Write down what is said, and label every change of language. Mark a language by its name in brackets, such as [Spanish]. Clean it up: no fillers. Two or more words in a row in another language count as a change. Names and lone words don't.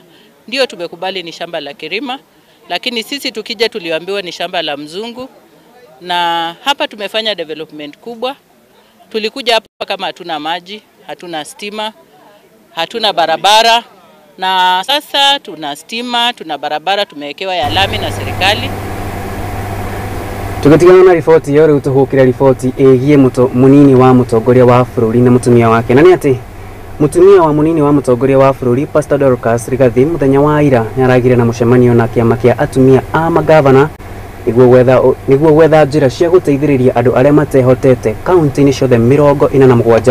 [Swahili] Ndio tumekubali ni shamba la Kirima, lakini sisi tukija tuliambiwa ni shamba la mzungu. Na hapa tumefanya development kubwa. Tulikuja hapa kama hatuna maji, hatuna stima, hatuna barabara, na sasa tuna stima, tuna barabara, tumewekewa ya lami na serikali. [Kikuyu] Tugatigana na riboti yo riu tuhukira riboti egie munini wa mutongoria wa bururi na mutumia wake. Na ni ati mutumia wa munini wa mutongoria wa bururi Pastor Dorcas Rigathi muthenya wa ira yaragire na mucemanio na kiama kia atumia a magavana niguo gwetha njira cia guteithiriria andu aria matehotete kaunti-ini ciothe 47.